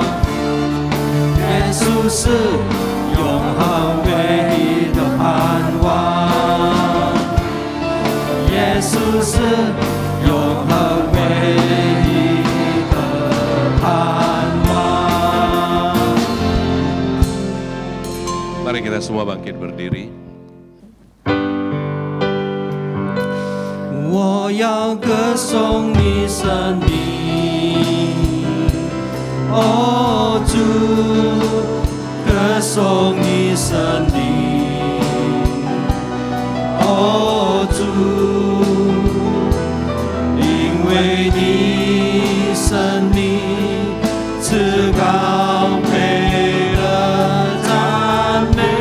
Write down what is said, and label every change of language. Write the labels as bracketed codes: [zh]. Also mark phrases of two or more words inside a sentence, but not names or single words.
[zh] 耶稣是永恒唯一的盼望。耶稣是永恒唯一的盼望。 [id] Mari kita semua bangkit berdiri. [zh] 我要歌颂你生命，哦主，歌颂你生命，哦主，因为你生命至高配了赞美。